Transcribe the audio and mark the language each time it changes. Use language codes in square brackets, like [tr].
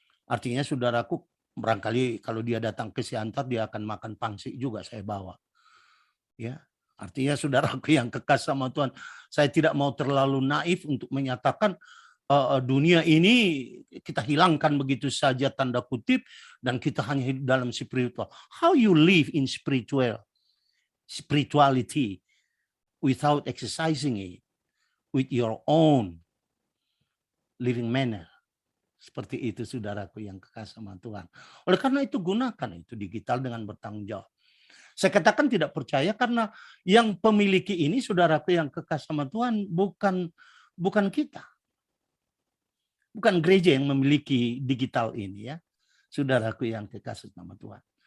[id] Artinya saudaraku, barangkali kalau dia datang ke Siantar dia akan makan pangsit juga saya bawa. Ya. Artinya saudaraku yang kekasih sama Tuhan, saya tidak mau terlalu naif untuk menyatakan dunia ini kita hilangkan begitu saja tanda kutip dan kita hanya hidup dalam spiritual. [en] How you live in spirituality without exercising it with your own living manner. [id] Seperti itu saudaraku yang kekasih sama Tuhan. Oleh karena itu gunakan itu digital dengan bertanggung jawab. Saya katakan tidak percaya karena yang pemiliki ini saudaraku yang kekasih sama Tuhan bukan kita. Bukan gereja yang memiliki digital ini ya. Saudaraku yang kekasih sama Tuhan.